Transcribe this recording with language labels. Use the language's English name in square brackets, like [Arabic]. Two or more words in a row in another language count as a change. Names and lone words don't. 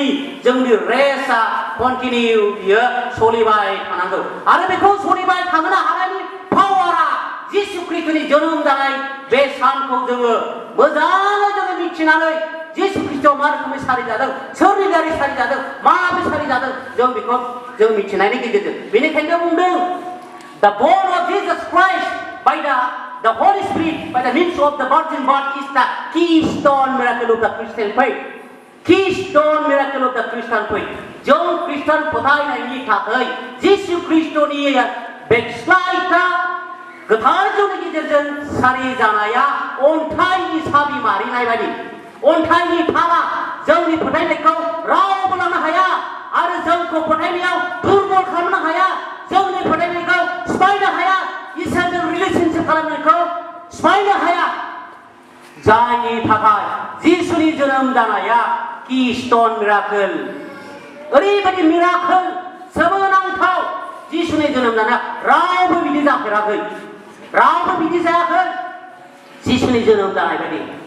[Bodo] जोंनि रेसआ कन्टिनिउ बियो सोलिबाय थानांगौ आरो बेखौ सोलिबाय थानो हानायनि पावारा जिसु ख्रिस्टनि जोनोम जानाय बे सानखौ जोङो मोजाङै जोङो मिथिनानै जिसु ख्रिस्टआ मा रोखोमै सारिजादों सोरनि दारै सारिजादों माबोरै सारिजादों जों बेखौ जों मिथिनायनि गेजेरजों बेनिखायनो बुंदों [English] The born of Jesus Christ by the Holy Spirit by the means of the virgin birth is the keystone miracle of the Christian faith. Keystone miracle of the Christian faith. [Bodo] जों ख्रिस्टान फोथायनायनि थाखाय जिसु ख्रिस्टनि बेकस्लायथा गोथार जौनि गेजेरजों सारि जानाया अन्थाइनि साबि मारिनाय बायदि अन्थाइनि थाला जोंनि फोथायनायखौ रावबो लानो हाया आरो जोंखौ फोथायनायाव दुर्बल खालामनो हाया जोंनि फोथायनायखौ सिफायनो हाया इसोरजों रिलेशनशिप खालामनायखौ सिफायनो हाया जायनि थाखाय जिसुनि जोनोम जानाया [English] keystone miracle [Bodo] ओरैबायदि मिराकल सोमोनांथाव जिसुनि जोनोम जानाया रावबो बिदि जाफेराखै रावबो बिदि जायाखै जिसुनि जोनोम जानाय बायदि